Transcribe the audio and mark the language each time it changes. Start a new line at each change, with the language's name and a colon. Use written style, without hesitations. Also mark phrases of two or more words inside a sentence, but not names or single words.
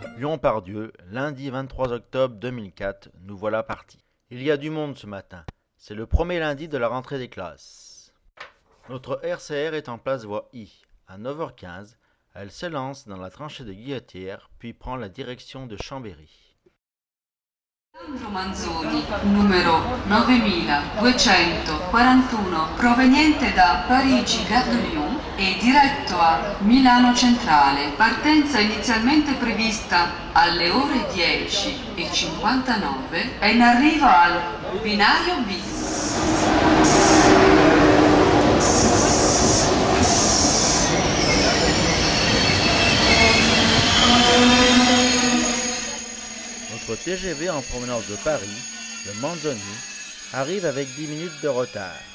French: nom par Dieu, lundi 23 octobre 2004, nous voilà partis. Il y a du monde ce matin. C'est le premier lundi de la rentrée des classes. Notre RCR est en place voie I. À 9h15, elle s'élance dans la tranchée de Guillotière, puis prend la direction de Chambéry.
Italian: Sandro Manzoni, numero 9241, proveniente da Parigi Gare de Lyon e diretto a Milano Centrale. Partenza inizialmente prevista alle ore 10:59 è in arrivo al binario B.
French: Notre TGV en provenance de Paris, le Manzoni, arrive avec 10 minutes de retard.